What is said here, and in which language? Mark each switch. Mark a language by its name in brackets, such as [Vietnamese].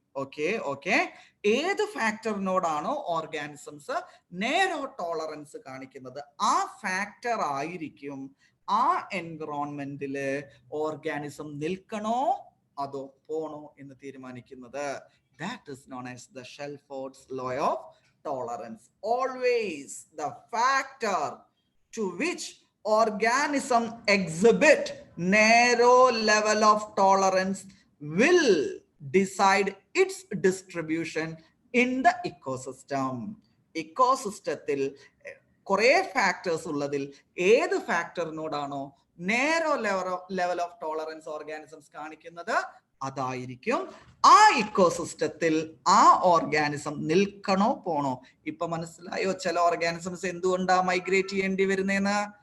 [Malayalam] Okay, ഏത് ഫാക്ടറിനോടാണോ organisms നേരോ tolerance കാണിക്കുന്നത്, ആ ഫാക്ടർ ആയിരിക്കും ആ എൻവിറോൺമെന്റില് ഓർഗാനിസം നിൽക്കണോ അതോ പോണോ എന്ന് തീരുമാനിക്കുന്നത്. [English] That is known as the Shelford's law of tolerance. Always the factor to which organism exhibit narrow level of tolerance will decide its distribution in the ecosystem. [Malayalam] ഇക്കോസിസ്റ്റത്തിൽ കുറെ ഫാക്ടേഴ്സ് ഉള്ളതിൽ ഏത് ഫാക്ടറിനോടാണോ നേരോ ലെവൽ ഓഫ് ടോളറൻസ് ഓർഗാനിസംസ് കാണിക്കുന്നത്, അതായിരിക്കും ആ ഇക്കോസിസ്റ്റത്തിൽ ആ organism നിൽക്കണോ പോണോ. ഇപ്പൊ മനസ്സിലായോ ചില ഓർഗാനിസംസ് എന്തുകൊണ്ടാ മൈഗ്രേറ്റ് ചെയ്യേണ്ടി വരുന്നതെന്ന്?